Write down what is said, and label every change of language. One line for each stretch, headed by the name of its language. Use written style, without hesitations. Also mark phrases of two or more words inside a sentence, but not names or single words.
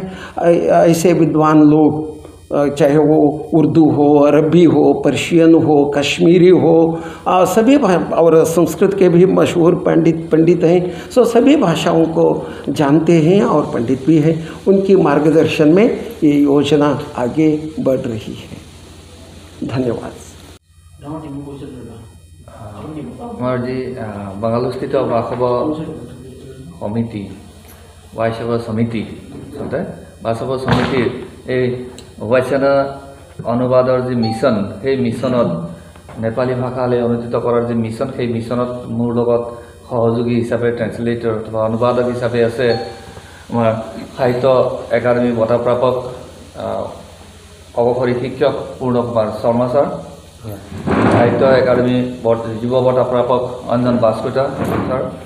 Hindi: ऐसे विद्वान लोग, चाहे वो उर्दू हो, अरबी हो, पर्शियन हो, कश्मीरी हो, सभी और संस्कृत के भी मशहूर पंडित हैं। सो सभी भाषाओं को जानते हैं और पंडित भी हैं। उनकी मार्गदर्शन में ये योजना आगे बढ़ रही है। धन्यवाद।
Assamese: আমাৰ যি বাংগালোৰস্থিত বাসৱ সমিতি, বৈষ্ণৱ সমিতি, আচলতে বাসৱ সমিতিৰ এই বচন অনুবাদৰ যি মিছন, সেই মিশনত নেপালী ভাষালৈ অনুদিত কৰাৰ যে মিশন, সেই মিশনত মোৰ লগত সহযোগী হিচাপে ট্ৰান্সলেটৰ অথবা অনুবাদক হিচাপে আছে আমাৰ সাহিত্য একাডেমি বঁটা প্ৰাপক অৱসৰী শিক্ষক পূৰ্ণ কুমাৰ শৰ্মা ছাৰ, সাহিত্য একাডেমি যুৱ বঁটা প্ৰাপক অঞ্জন বাস্কুটা ছাৰ,